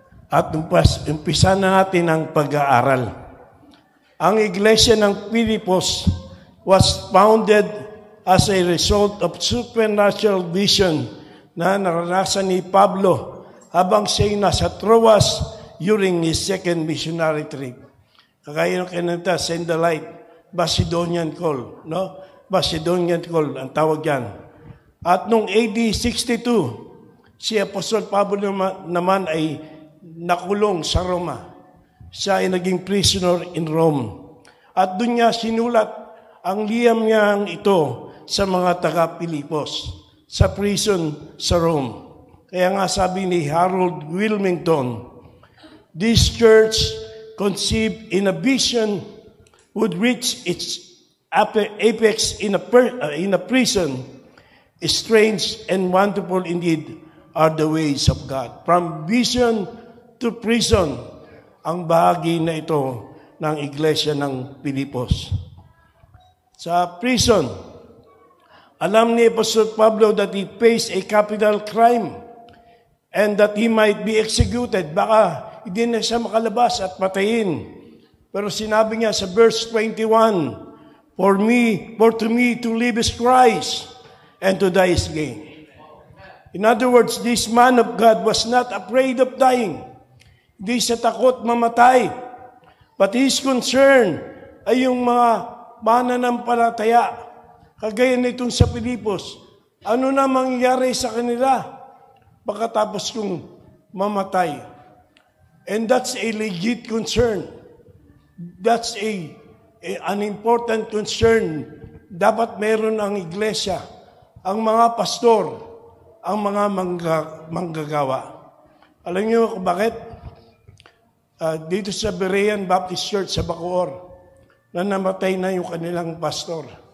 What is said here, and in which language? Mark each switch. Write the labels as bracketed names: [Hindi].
[Filipino] At umpisa na natin ang pag-aaral. Ang Iglesia ng Filipos [English] was founded as a result of supernatural vision [Filipino] na naranasan ni Pablo habang siya'y nasa Troas [English] during his second missionary trip. [Filipino] Kagaya ng kinanta, [English] send the light, Macedonian call, no? [Filipino] Macedonian call, ang tawag yan. At noong AD 62, si Apostol Pablo naman ay nakulong sa Roma. Siya ay naging [English] prisoner in Rome. [Filipino] At doon niya sinulat ang liham niyang ito sa mga taga-Pilipos, sa prison sa Rome. Kaya nga sabi ni [English] Harold Wilmington, this church conceived in a vision would reach its apex in a prison. Strange and wonderful indeed are the ways of God. From vision to prison, [Filipino] ang bahagi na ito ng Iglesia ng Pilipos. Sa [English] prison, [Filipino] alam ni [English] Apostle Pablo that he faced a capital crime and that he might be executed. [Filipino] Baka hindi na siya makalabas at patayin. Pero sinabi niya sa [English] verse 21, For to me to live is Christ, and to die is gain. In other words, this man of God was not afraid of dying. [Filipino] Hindi siya takot mamatay. [English] But his concern [Filipino] ay yung mga mananampalataya. Kagaya nitong sa Pilipos. Ano na mangyayari sa kanila pagkatapos kong mamatay? [English] And that's a legit concern. That's an important concern. [Filipino] Dapat meron ang iglesia, ang mga pastor, ang mga manggagawa. Alam niyo kung bakit? dito sa Berean Baptist Church sa Bacoor na namatay na yung kanilang pastor.